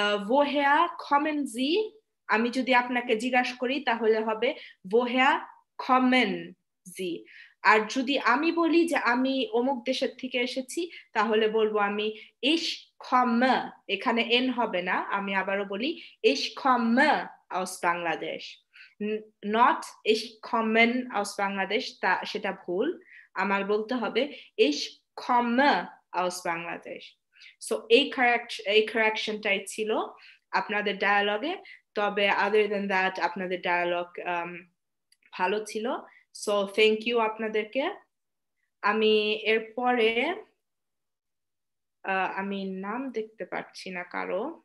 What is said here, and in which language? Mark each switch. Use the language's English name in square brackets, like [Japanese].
[German] woher kommen Sie? [Bangla] আমি যদি আপনাকে জিজ্ঞাসা করি তাহলে হবে woher kommen Sie? আর যদি আমি বলি যে আমি অমুক দেশের থেকে এসেছি, তাহলে বলবো আমি [German] ich komme, [Bangla] এখানে n হবে না। আমি আবারও বলি [German] ich komme aus Bangladesh, [Bangla] not [German] ich kommen aus Bangladesh, [Bangla] সেটা ভুল। আমার বলতে হবে ich [German] komme aus Bangladesh. [Bangla] So এই কারেকশনটাই ছিল আপনাদের ডায়ালগে, তবে [English] other than that [Bangla] আপনাদের ডায়ালগ ভালো ছিল। সো থ্যাংক ইউ আপনাদেরকে। আমি এরপরে আমি নাম দেখতে পাচ্ছি না কারো।